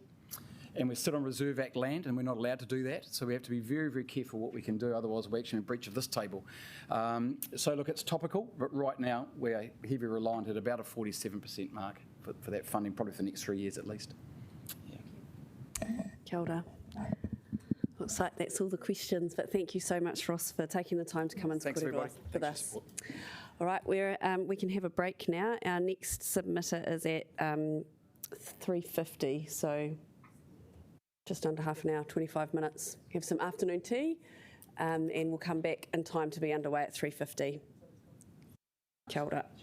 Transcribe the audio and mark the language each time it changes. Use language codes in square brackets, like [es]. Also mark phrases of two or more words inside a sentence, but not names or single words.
[en] And we're still on Reserve Act land, and we're not allowed to do that. So we have to be very, very careful what we can do. Otherwise, we're actually in breach of this table. So look, it's topical, but right now we're heavily reliant at about a 47% mark for that funding, probably for the next 3 years at least. Yeah. [mi] Kia ora. [en] Looks like that's all the questions, but thank you so much, Ross, for taking the time to come and Thanks, everybody. with us. All right, we can have a break now. Our next submitter is at 3:50, so just under half an hour, 25 minutes. Have some afternoon tea, and we'll come back in time to be underway at 3:50. [mi] Kia ora.